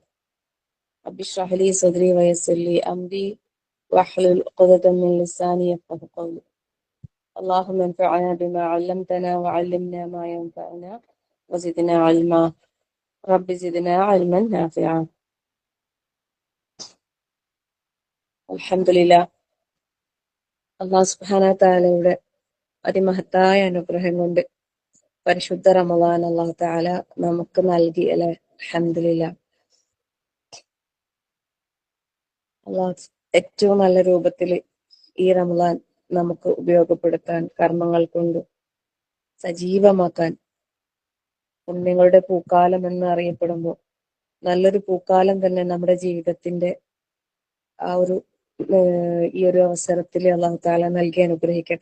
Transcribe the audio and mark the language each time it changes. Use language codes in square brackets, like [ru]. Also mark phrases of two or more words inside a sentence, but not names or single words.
[ar] رب اشرح لي صدري ويسر لي أمري واحلل عقدة من لساني يفقهوا قولي. اللهم انفعنا بما علمتنا وعلمنا ما ينفعنا وزدنا علما. رب زدنا علما نافعا. الحمد لله. الله سبحانه [ml] തആലയുടെ അതിമഹത്തായ അനുഗ്രഹം കൊണ്ട് പരിശുദ്ധ റമളാൻ [ar] الله تعالى [ml] നമുക്ക് നൽകി അല്ലെ. അൽഹംദുലില്ലാ. അള്ളാഹു ഏറ്റവും നല്ല രൂപത്തിൽ ഈ റമളാൻ നമുക്ക് ഉപയോഗപ്പെടുത്താൻ, കർമ്മങ്ങൾ കൊണ്ട് സജീവമാക്കാൻ, പുണ്യങ്ങളുടെ പൂക്കാലം എന്ന് അറിയപ്പെടുമ്പോൾ നല്ലൊരു പൂക്കാലം തന്നെ നമ്മുടെ ജീവിതത്തിന്റെ ആ ഒരു ഈ ഒരു അവസരത്തിൽ [ar] الله تعالى [ml] നൽകി അനുഗ്രഹിക്കട്ടെ.